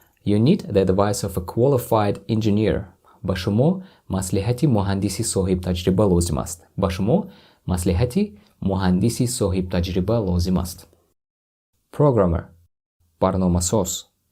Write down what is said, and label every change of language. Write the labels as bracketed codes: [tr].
[en] You need the advice of a qualified engineer. [tg] ба шумо маслиҳати муҳандиси соҳибтаҷриба лозим аст. Ба шумо маслиҳати муҳандиси соҳибтаҷриба лозим аст. [en] Programmer, барномасоз.